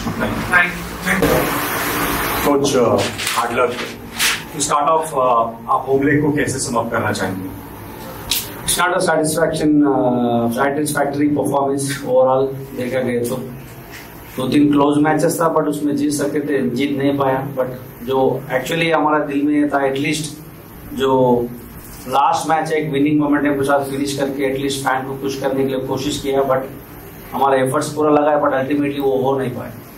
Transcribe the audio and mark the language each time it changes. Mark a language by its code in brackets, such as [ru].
[en] Coach, hard luck to start off. [hi] आप home leg को कैसे समाप्त करना चाहेंगे? [en] It's not a satisfactory performance overall [hi] देखा गया तो 2-3 क्लोज मैचेस था, बट उसमें जीत सकते थे, जीत नहीं पाया। बट जो एक्चुअली हमारा दिल में था, एटलीस्ट जो लास्ट मैच एक विनिंग मोमेंटम के साथ फिनिश करके एटलीस्ट फैन को खुश करने के लिए कोशिश किया, बट हमारा एफर्ट्स पूरा लगा है, बट अल्टीमेटली वो हो नहीं पाए।